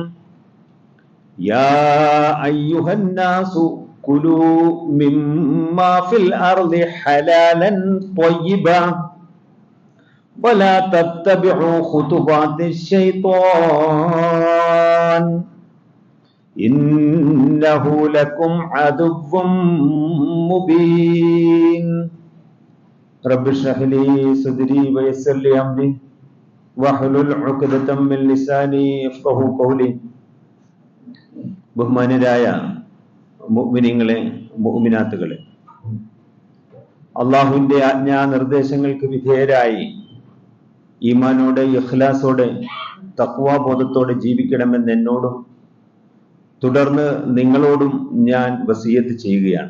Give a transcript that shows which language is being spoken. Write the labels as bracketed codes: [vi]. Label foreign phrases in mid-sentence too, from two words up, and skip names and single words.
[ar] يا أيها الناس كلوا مما في الأرض حلالا طيبا ولا تتبعوا خطوات الشيطان إنه لكم عدو مبين. رب اشرح لي صدري ويسر لي أمري واحلل عقدة من لساني يفقهوا قولي. [ml] ബഹുമാന്യരായ മുഅ്മിനീങ്ങളെ, മുഅ്മിനാത്തുകളെ, അള്ളാഹുവിന്റെ ആജ്ഞാനിർദ്ദേശങ്ങൾക്ക് വിധേയരായി ഈമാനോടെ ഇഖ്ലാസോടെ തഖ്വാബോധത്തോടെ ജീവിക്കണമെന്ന് എന്നോടും തുടർന്ന് നിങ്ങളോടും ഞാൻ വസിയത്ത് ചെയ്യുകയാണ്.